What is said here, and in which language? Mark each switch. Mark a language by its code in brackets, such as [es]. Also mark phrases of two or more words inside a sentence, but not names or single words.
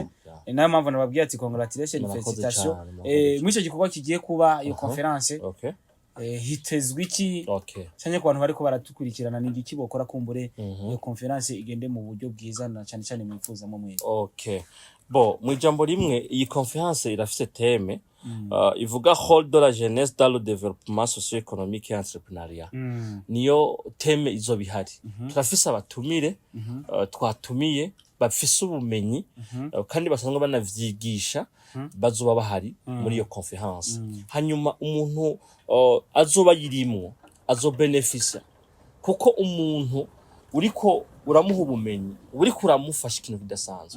[rn] Nayo mpamvu nababwiye ati congratulations felicitation mwico gikorwa kigiye kuba iyo conference. Hitezwe iki cyane ku bantu bariko baratukurikirana ni iki bokora kumbure iyo conference igende mu buryo bwiza na cyane mwifuza mu mwe. Bo mu ijambo rimwe iyi conference irafise teme ivuga [fr] hold de la jeunesse dans le développement socio-économique et entrepreneurial. [rn] Niyo teme izo bihari. Turafise abatumire twatumiye bafise ubumenyi kandi basanzwe banavyigisha bazoba bahari muri iyo conference. Hanyuma umuntu azoba yirimwo azobenefisa kuko umuntu uriko uramuha ubumenyi uriko uramufasha ikintu kidasanzwe.